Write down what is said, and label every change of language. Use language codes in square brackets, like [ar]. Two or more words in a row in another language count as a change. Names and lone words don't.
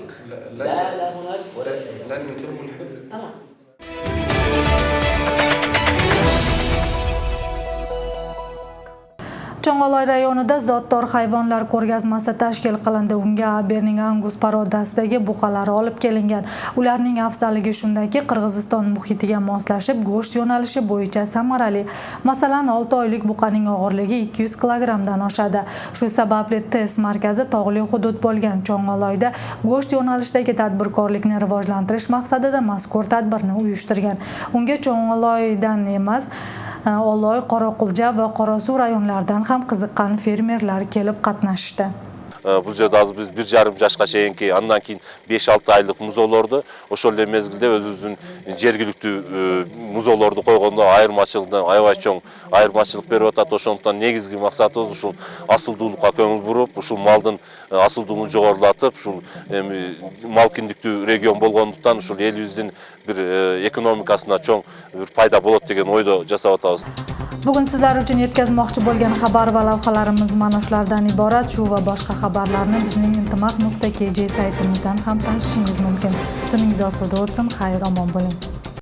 [ar] لا هناك ولا لن يتم الحفظ. تمام. [uz] Chongoloy rayonida zotdor hayvonlar ko'rgazmasi tashkil qilindi. Unga Aberning Angus parodasidagi buqalari olib kelingan. Ularning afzalligi shundaki, Qirg'iziston muhitiga moslashib, go'sht yo'nalishi bo'yicha samarali. Masalan, 6 oylik buqaning og'irligi 200 kilogramdan oshadi. Shu sababli test markazi tog'li hudud bo'lgan Chongoloyda go'sht yo'nalishidagi tadbirkorlikni rivojlantirish maqsadida mazkur tadbirni uyushtirgan. Unga Chongoloydan emas, Oloy, Qoraqulja va Qorasuv rayonlaridan ham qiziqqan fermerlar kelib qatnashdi. [ky] Бул жерде азыр биз 1,5 жашка чейинки, андан кийин 5-6 айлык музоолорду, ошол эле мезгилде өзүбүздүн жергиликтүү музоолорду койгондо айырмачылыктан аябай чоң айырмачылык берип атат. Ошондуктан негизги максатыбыз ушул асылдуулукка көңүл буруп, ушул малдын асылдуулугун жогорулатып, ушул мал киндиктүү регион болгондуктан ушул элибиздин бир экономикасына чоң бир пайда болот деген ойдо жасап атабыз. [uz] Bugun sizlar uchun yetkazmoqchi bo'lgan xabar va lavhalarimiz mana shulardan iborat. Shu va boshqa xabarlarni bizning intimaq.kj saytimizdan ham tanishishingiz mumkin. Tuningiz osuda o'tsin, xayr omon bo'ling.